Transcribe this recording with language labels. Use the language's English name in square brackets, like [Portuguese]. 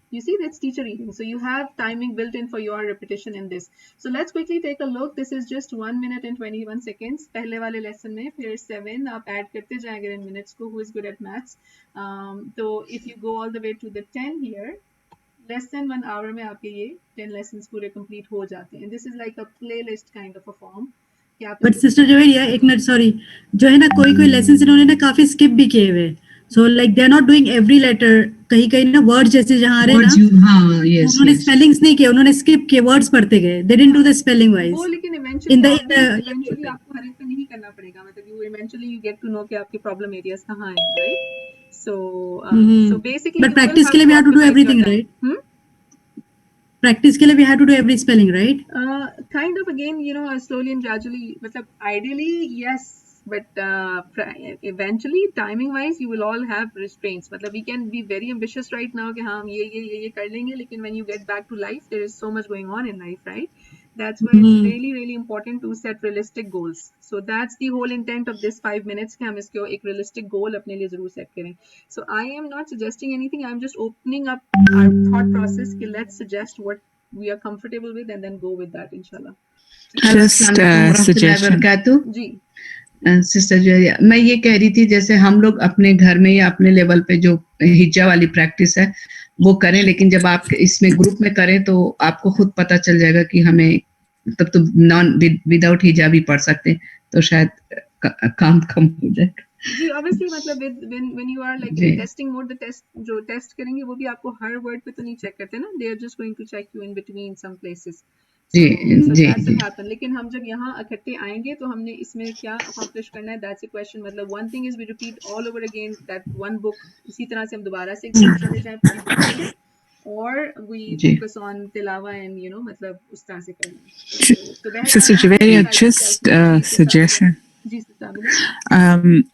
[English] You see, that's teacher reading. So you have timing built in for your repetition in this. So let's quickly take a look. This is just 1 minute and 21 seconds. [Hindi] पहले वाले lesson में फिर 7 आप add करते जाएंगे [English] in minutes [Hindi] को. [English] Who is good at maths? So if you go all the way to the 10 here, less than 1 hour [Hindi] में आपके ये 10 lessons पूरे complete हो जाते हैं. [English] And this is like a playlist kind of a form. [Hindi] But sister Javeria एक minute sorry, जो है ना कोई कोई लेसन इन्होंने ना काफी स्किप भी किए हुए, [English] so like they are not doing every letter, [Hindi] कहीं कहीं ना वर्ड्स जैसे जहाँ आ रहे हैं ना, हाँ यस उन्होंने स्पेलिंग्स नहीं किए, उन्होंने स्किप किए, वर्ड्स पढ़ते गए, [English] They didn't do the spelling wise. [Hindi] वो लेकिन eventually आपको हर एक पे नहीं करना पड़ेगा, मतलब [English] you eventually you get to know [Hindi] कि आपके problem areas कहाँ हैं, [English] right? So basically [Hindi] but practice के लिए [English] We have to do everything, right? [Hindi] Practice के लिए [English] We have to do every spelling, right? Kind of again, you know, slowly and gradually, [Hindi] मतलब [English] ideally yes, but eventually timing wise you will all have restraints. [Hindi] मतलब [English] we can be very ambitious right now [Hindi] कि हाँ हम ये कर लेंगे, लेकिन [English] when you get back to life there is so much going on in life, right? That's why it's really important to set realistic goals. So that's the whole intent of this 5 minutes [Hindi] कि हम इसको एक realistic goal अपने लिए जरूर set करें. [English] So I am not suggesting anything, I am just opening up our thought process [Hindi] कि [English] let's suggest what we are comfortable with and then go with that inshallah. Just suggestion. [Hindi] Ji sister Juveria, मैं ये कह रही थी जैसे हम लोग अपने घर में या अपने लेवल पे जो हिज्जा वाली प्रैक्टिस है वो करें, लेकिन जब आप इसमें ग्रुप में करें तो आपको खुद पता चल जाएगा कि हमें तब तो नॉन विदाउट हिजाब भी पढ़ सकते हैं, तो शायद काम कम हो जाए. जी obviously मतलब [English] when you are like in testing mode, the test [Hindi] जो टेस्ट करेंगे वो भी आपको हर वर्ड पे तो नहीं चेक करते ना, [English] they are just going to check you in between some places. So that's what happen. [Hindi] लेकिन हम जब यहाँ इकट्ठे आएंगे तो हमने इसमें क्या accomplish करना है, [English] that's a question. मतलब one thing is we repeat all over again that one book, [Hindi] इसी तरह से हम दोबारा से चले जाएं पूरी book में, [English] or we focus on tilawa and you know [Hindi] मतलब उस तरह से करना. [English] Sister Juveria, just a suggestion. [Hindi] Ji sister.